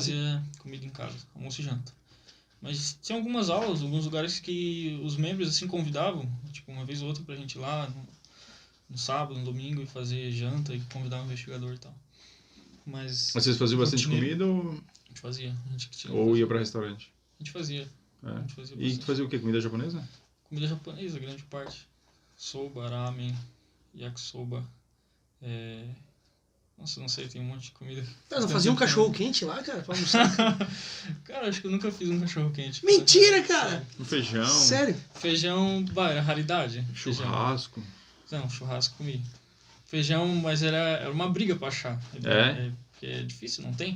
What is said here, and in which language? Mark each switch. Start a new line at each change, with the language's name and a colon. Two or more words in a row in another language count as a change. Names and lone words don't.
Portuguese: A gente fazia comida em casa, almoço e janta. Mas tinha algumas aulas, alguns lugares que os membros assim convidavam, tipo uma vez ou outra pra gente ir lá no sábado, no domingo, e fazer janta e convidar um investigador e tal. Mas Vocês faziam bastante rotineiro, comida ou, a gente fazia. A gente tinha, ou ia pra restaurante? A gente fazia. É. A gente fazia E bastante. tu fazia o quê? Comida japonesa? Comida japonesa, grande parte. Soba, ramen, yakisoba. Nossa, não sei, tem um monte de comida. Cara, não fazia um cachorro quente lá, cara, pra almoçar? Cara, acho que eu nunca fiz um cachorro quente. Mentira, cara! Um feijão, Sério? Feijão, era raridade. churrasco. Feijão. Não, churrasco comi. Feijão, mas era uma briga pra achar. Porque é difícil, não tem.